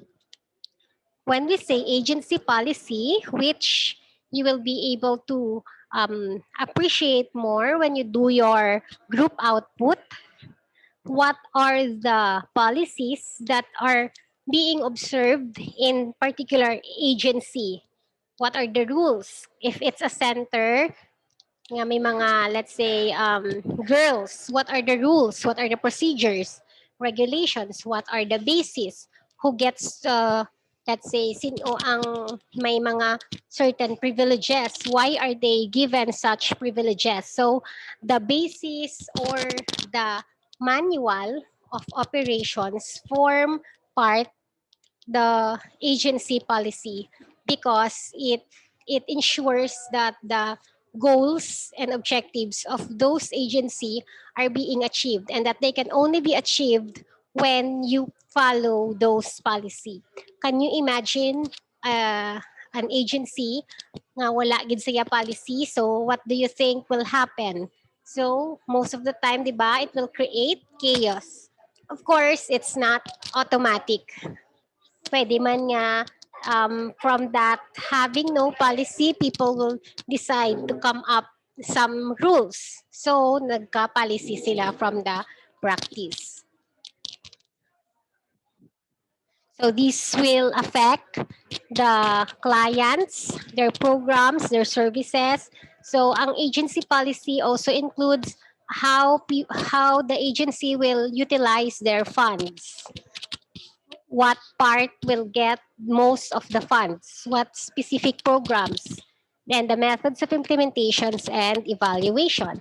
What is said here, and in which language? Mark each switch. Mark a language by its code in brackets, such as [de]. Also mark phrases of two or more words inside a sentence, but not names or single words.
[en] When we say agency policy, which you will be able to appreciate more when you do your group output, what are the policies that are being observed in particular agency? What are the rules? If it's a center, [hil] nga may mga, [en] let's say, girls, what are the rules? What are the procedures, regulations? What are the basis? Who gets, let's say, [tl] sino ang may mga [en] certain privileges? Why are they given such privileges? So, the basis or the manual of operations form part the agency policy because it ensures that the goals and objectives of those agency are being achieved and that they can only be achieved when you follow those policy. Can you imagine an agency [hil] nga wala gid siya [en] policy, so what do you think will happen? So most of the time, [tl] di ba, [en] it will create chaos. Of course, it's not automatic. [hil] Pwede man nga [en] from that having no policy, people will decide to come up some rules. So, [hil] nagka-policy sila [en] from the practice. So, this will affect the clients, their programs, their services, So ang agency policy also includes how the agency will utilize their funds, what part will get most of the funds, what specific programs, then the methods of implementations and evaluation.